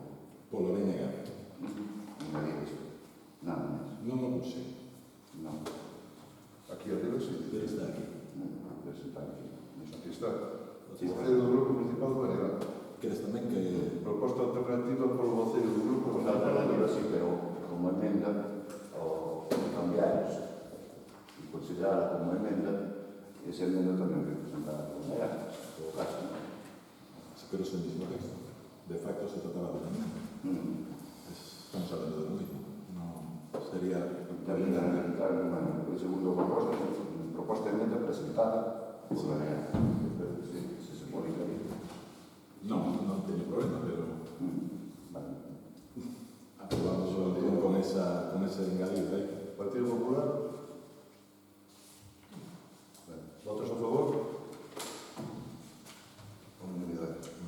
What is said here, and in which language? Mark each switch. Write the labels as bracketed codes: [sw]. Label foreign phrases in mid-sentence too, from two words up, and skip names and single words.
[gl] Polo BNG. Non me digas, nada máis. Non o puse. Non, [es] Aquí arriba, sí. Debe estar aquí. [gl] non, presentar aquí. Aquí está. [es] Sí, [gl] O voceiro do grupo municipal do Banegal. Queres tamén que... Proposta alternativa polo voceiro do grupo [es] Pues la alternativa sí, pero como enmenda, o cambiar y considerarla como enmenda, esa enmenda también hay que presentarla como enmenda, en todo caso. Pero es el mismo texto. De facto se trataba de una enmienda. Estamos hablando de lo mismo. No sería... También entrar en el segundo [gl] proposta de enmenda [es] presentada por la enmenda. Si se pone ahí. No, [gl] non teño problema, pero Vale. aprobamos con ese engadido aí. Partido Popular. Votos a favor? Unanimidade.